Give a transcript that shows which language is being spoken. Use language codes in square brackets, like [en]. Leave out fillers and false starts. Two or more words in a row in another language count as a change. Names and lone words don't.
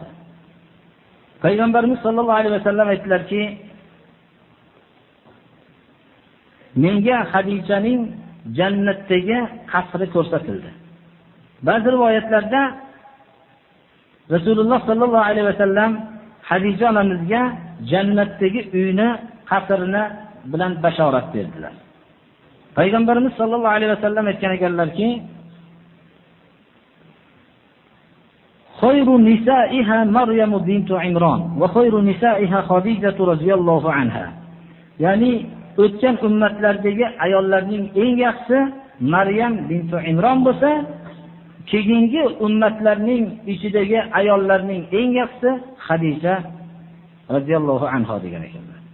[uz] Payg'ambarimiz [ar] صلى الله عليه وسلم [uz] aytdilarki, menga Hadishaning jannatdagi qasri ko'rsatildi. Ba'zi rivoyatlarda Rasululloh [ar] صلى الله عليه وسلم [uz] Hadisha onamizga jannatdagi uyni, qasrini bilan bashorat berdilar. Payg'ambarimiz [ar] صلى الله عليه وسلم [uz] aytgan ekanlarki, [ar] خير نسائها مريم بنت عمران وخير نسائها خديجة رضي الله عنها. [uz] Ya'ni o'tgan ummatlardagi ayollarning eng yaxshisi Maryam bint Imron bo'lsa, keyingi ummatlarning ichidagi ayollarning eng yaxshisi Hadisha [ar] رضي الله عنها [uz] degan ekan.